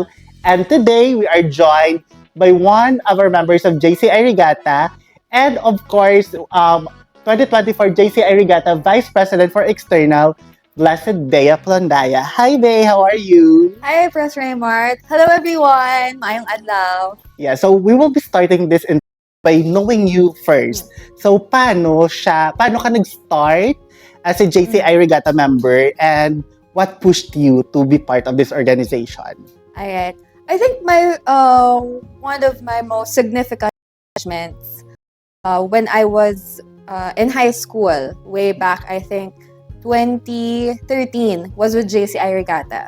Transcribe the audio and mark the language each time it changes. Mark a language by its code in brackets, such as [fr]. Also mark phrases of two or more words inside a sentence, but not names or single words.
[en] And today we are joined by one of our members of JCI Regatta and of course, 2024 JCI Regatta Vice President for External, Blessed Bea Plondaya. Hi, Bea. How are you? Hi, Press Raymart. Hello, everyone. [hil] Mayong adlaw. [en] Yeah, so we will be starting this by knowing you first. So, [tl] paano ka nag-start [en] as a JCI Regatta member and what pushed you to be part of this organization? Alright. I think one of my most significant accomplishments when I was in high school, way back, I think, 2013, was with JCI Regatta.